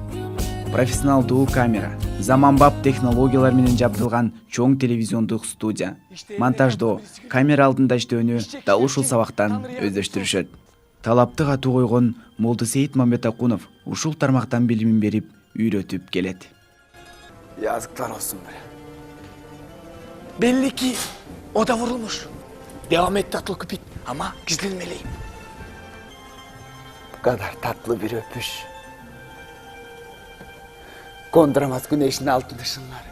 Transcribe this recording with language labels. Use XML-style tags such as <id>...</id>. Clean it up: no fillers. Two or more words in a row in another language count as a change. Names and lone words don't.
<ky>Профессионалдуу камера, заманбап технологиялар менен жабдылган чоң телевизиондук студия, монтаждоо, камера алдында иштөөнү да ушул сабактан өздөштүрүшөт. Талапты катуу койгон Молдосейит Мамбетакунов ушул тармактан билимин берип, үйрөтүп келет.</ky> <tr>Yazıklar olsun bre. Belli ki o da vurulmuş. Devam et tatlı köpük ama gizlenmeliyim. Bu kadar tatlı bir öpüş. Konduramaz güneşin altın ışınları.</tr>